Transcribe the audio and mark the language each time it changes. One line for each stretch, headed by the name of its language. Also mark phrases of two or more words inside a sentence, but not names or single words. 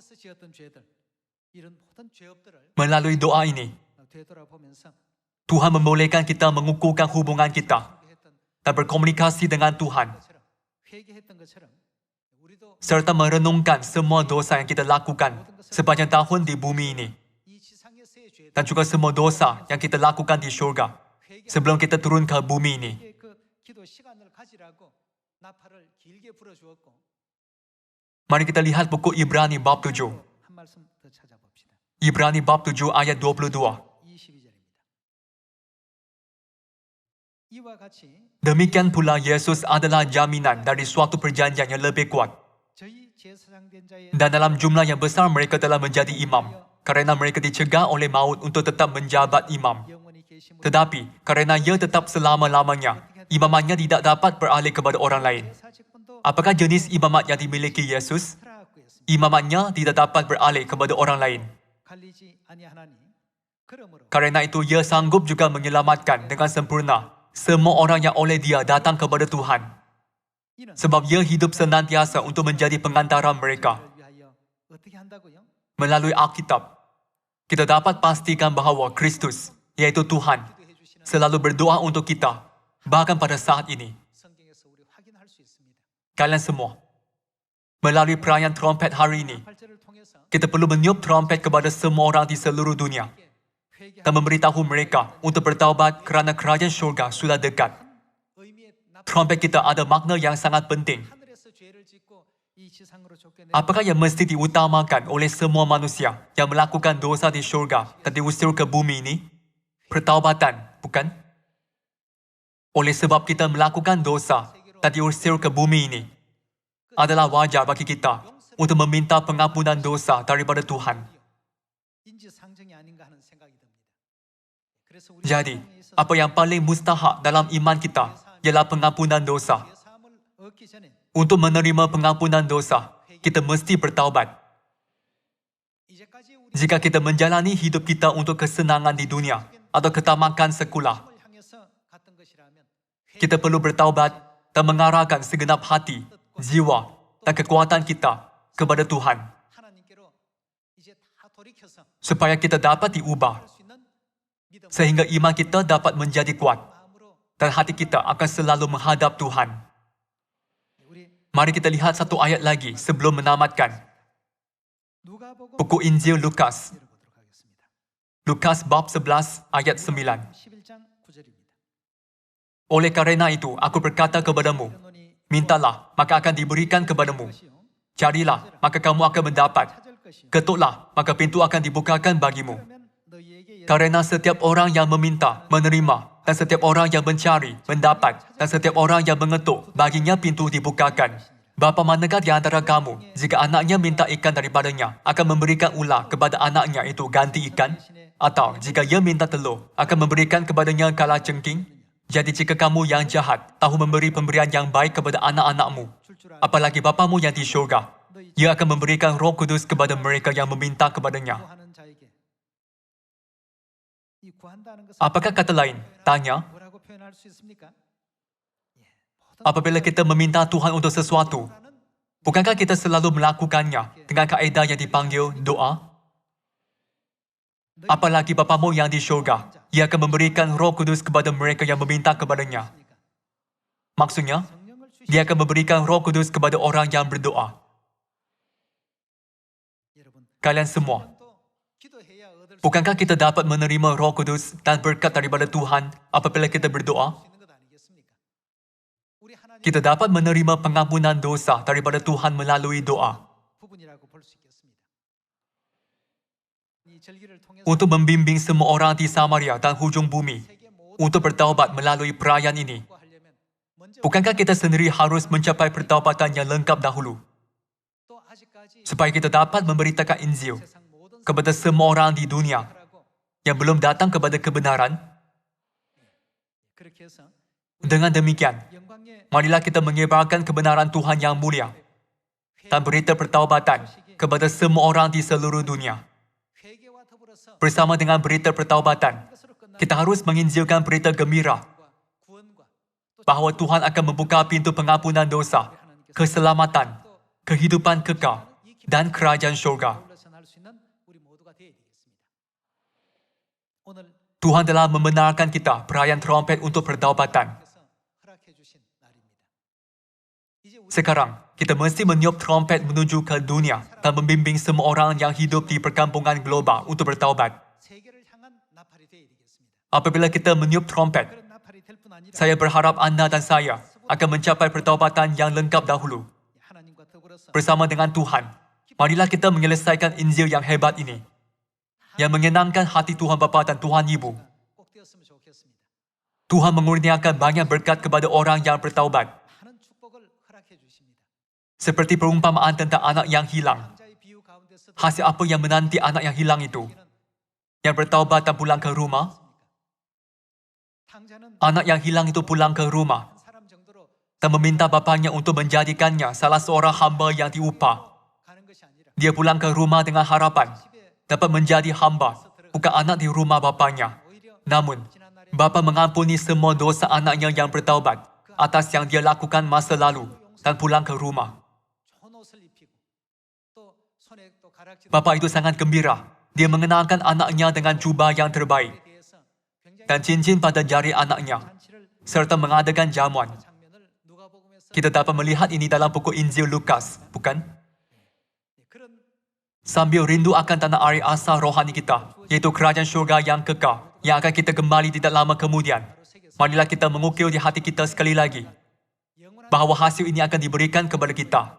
Malay: Melalui doa ini, Tuhan membolehkan kita mengukuhkan hubungan kita dan berkomunikasi dengan Tuhan, serta merenungkan semua dosa yang kita lakukan sepanjang tahun di bumi ini, dan juga semua dosa yang kita lakukan di syurga sebelum kita turun ke bumi ini.
Korean: 나팔을 길게 불어주었고
Malay: Mari kita lihat buku Ibrani bab 7.
Korean: 한 말씀 더 찾아봅시다.
Malay: Ibrani bab 7 ayat 22.
Korean: 22절입니다. 이와 같이
Malay: Demikian pula Yesus adalah jaminan dari suatu perjanjian yang lebih kuat.
Korean: 저희 제사장된 자의
Malay: Dan dalam jumlah yang besar mereka telah menjadi imam. Kerana mereka dicegah oleh maut untuk tetap menjabat imam.
Korean: 영원히 계심으로
Malay: Tetapi, kerana ia tetap selama-lamanya, imamannya tidak dapat beralih kepada orang lain.
Korean: 제사직분도
Malay: Apakah jenis imamat yang dimiliki Yesus?
Korean: 트라하였습니다.
Malay: Imamatnya tidak dapat beralih kepada orang lain.
Korean: 갈리지 아니하나니 그러므로
Malay: Kerana itu ia sanggup juga menyelamatkan dengan sempurna semua orang yang oleh dia datang kepada Tuhan.
Korean: 이는
Malay: Sebab ia hidup senantiasa untuk menjadi pengantara mereka.
Korean: 그를 위하여 어떻게 한다고요?
Malay: Melalui Alkitab, kita dapat pastikan bahawa Kristus, yaitu Tuhan,
Korean: 기도해 주시는
Malay: selalu berdoa untuk kita, bahkan pada saat ini.
Korean: 성경에서 우리 확인할 수 있습니다.
Malay: Kalian semua, melalui perayaan trompet hari ini,
Korean: 팔절을 통해서
Malay: kita perlu meniup trompet kepada semua orang di seluruh dunia
Korean: 회개하는
Malay: dan memberitahu mereka untuk bertaubat kerana kerajaan syurga sudah dekat.
Korean: 의미의 납
Malay: Trompet kita ada makna yang sangat penting.
Korean: 하늘에서 죄를 짓고 이 지상으로 쫓겨내
Malay: Apakah yang mesti diutamakan oleh semua manusia yang melakukan dosa di syurga dan diusir ke bumi ini? Pertaubatan, bukan? Oleh sebab kita melakukan dosa dan diusir ke bumi ini, adalah wajar bagi kita untuk meminta pengampunan dosa daripada Tuhan.
Korean: 인지 상정이 아닌가 하는 생각이 듭니다. 그래서 우리
Malay: Jadi,
Korean: 세상에 있어서
Malay: apa yang paling mustahak dalam iman kita ialah pengampunan dosa.
Korean: 죄 사함을 얻기 전에
Malay: Untuk menerima pengampunan dosa, kita mesti bertaubat.
Korean: 이제까지 우리
Malay: Jika kita menjalani hidup kita untuk kesenangan di dunia atau ketamakan sekular,
Korean: 을 향해서 갔던 것이라면
Malay: kita perlu bertaubat dan mengarahkan segenap hati, jiwa dan kekuatan kita kepada Tuhan
Korean: 하나님께로 이제 다 돌이켜서
Malay: supaya kita dapat diubah
Korean: 할 수 있는 믿음
Malay: sehingga iman kita dapat menjadi kuat
Korean: 마음으로
Malay: dan hati kita akan selalu menghadap Tuhan.
Korean: 우리
Malay: Mari kita lihat satu ayat lagi sebelum menamatkan.
Korean: 누가복음
Malay: Buku Injil Lukas,
Korean: 열어보도록 하겠습니다.
Malay: Lukas bab 11 ayat 9.
Korean: 11장 9절입니다.
Malay: Oleh karena itu, aku berkata kepadamu, mintalah, maka akan diberikan kepadamu. Carilah, maka kamu akan mendapat.
Korean: 찾을 것이요.
Malay: Ketuklah, maka pintu akan dibukakan bagimu.
Korean: 그러면 너희에게
Malay: Karena setiap orang yang meminta, menerima. Dan setiap orang yang mencari, mendapat. Dan setiap orang yang mengetuk, baginya pintu dibukakan. Bapa manakah di antara kamu, jika anaknya minta ikan daripadanya, akan memberikan ular kepada anaknya itu ganti ikan? Atau jika ia minta telur, akan memberikan kepadanya kala cengking? Jadi jika kamu yang jahat, tahu memberi pemberian yang baik kepada anak-anakmu, apalagi Bapamu yang di syurga, ia akan memberikan Roh Kudus kepada mereka yang meminta kepadanya.
Korean: 구하는 자에게 이 구한다는 것은
Malay: Apakah kata lain? Tanya,
Korean: 뭐라고 표현할 수 있습니까?
Malay: apabila kita meminta Tuhan untuk sesuatu,
Korean: 구하는
Malay: bukankah kita selalu melakukannya dengan kaedah yang dipanggil doa? Apalagi Bapamu yang di syurga, ia akan memberikan Roh Kudus kepada mereka yang meminta kepadanya. Maksudnya,
Korean: 성령을 주시
Malay: dia akan memberikan Roh Kudus kepada orang yang berdoa.
Korean: 여러분
Malay: Kalian semua,
Korean: 또 기도해야 얻을 수
Malay: bukankah kita dapat menerima Roh Kudus dan berkat daripada Tuhan apabila kita berdoa?
Korean: 있는 것 아니겠습니까? 우리 하나님
Malay: Kita dapat menerima pengampunan dosa daripada Tuhan melalui doa.
Korean: 부분이라고 볼 수 있겠습니다. 이 절기를 통해서
Malay: Untuk membimbing semua orang di Samaria dan hujung bumi
Korean: 세계 모든
Malay: untuk bertaubat melalui perayaan ini,
Korean: 거 하려면 먼저
Malay: bukankah kita sendiri harus mencapai pertaubatan yang lengkap dahulu
Korean: 또 아직까지
Malay: supaya kita dapat memberitakan Injil
Korean: 세상 모든
Malay: kepada semua orang di dunia
Korean: 사람하고
Malay: yang belum datang kepada kebenaran?
Korean: 그렇게 해서
Malay: Dengan demikian,
Korean: 영광의
Malay: marilah kita menyebarkan kebenaran Tuhan yang mulia dan berita pertaubatan kepada semua orang di seluruh dunia.
Korean: 회개와 더불어서
Malay: Bersama dengan berita pertaubatan,
Korean: 것으로 끝나는
Malay: kita harus menginjilkan berita gembira
Korean: 구원과 또
Malay: bahawa Tuhan akan membuka pintu pengampunan dosa, keselamatan, kehidupan kekal, dan kerajaan syurga.
Korean: 올라선 수 있는 우리 모두가 되어야 되겠습니다. 오늘
Malay: Tuhan telah membenarkan kita perayaan trompet untuk pertaubatan.
Korean: 께서 허락해 주신 날입니다. 이제 우리
Malay: Sekarang, kita mesti meniup trompet menuju ke dunia dan membimbing semua orang yang hidup di perkampungan global untuk bertaubat.
Korean: 세계를 향한 나팔이 되어야 되겠습니다.
Malay: Apabila kita meniup trompet,
Korean: 그런 나팔이 될 뿐 아니라
Malay: saya berharap anda dan saya akan mencapai pertaubatan yang lengkap dahulu.
Korean: 하나님과 더불어서
Malay: Bersama dengan Tuhan, marilah kita menyelesaikan Injil yang hebat ini, yang menyenangkan hati Tuhan Bapa dan Tuhan Ibu.
Korean: 꼭 되었으면 좋겠습니다.
Malay: Tuhan mengurniakan banyak berkat kepada orang yang bertaubat.
Korean: 많은 축복을 허락해 주십니다.
Malay: Seperti perumpamaan tentang anak yang hilang.
Korean: 장자의 비유 가운데서도
Malay: Hasil apa yang menanti anak yang hilang itu? Yang bertaubat dan pulang ke rumah?
Korean: 탕자는
Malay: Anak yang hilang itu pulang ke rumah
Korean: 한 사람 정도로
Malay: dan meminta bapaknya untuk menjadikannya salah seorang hamba yang diupah.
Korean: 가는 것이 아니라
Malay: Dia pulang ke rumah dengan harapan
Korean: 집에
Malay: dapat menjadi hamba, bukan anak di rumah bapaknya.
Korean: 오히려
Malay: Namun,
Korean: 지난 날에
Malay: bapa mengampuni semua dosa anaknya yang bertaubat atas yang dia lakukan masa lalu dan pulang ke rumah.
Korean: 좋은 옷을 입히고 또 손에 또 가락지도
Malay: Bapa itu sangat gembira. Dia mengenalkan anaknya dengan jubah yang terbaik
Korean: 대해서 굉장히
Malay: dan cincin pada jari anaknya,
Korean: 잔치를
Malay: serta mengadakan jamuan.
Korean: 장면을 누가복음에서
Malay: Kita dapat melihat ini dalam buku Injil Lukas, bukan?
Korean: 그런
Malay: Sambil rindu akan tanah air asal rohani kita, yaitu kerajaan syurga yang kekal, yang akan kita kembali tidak lama kemudian. Marilah kita mengukir di hati kita sekali lagi,
Korean: 영원한
Malay: bahawa hasil ini akan diberikan kepada kita.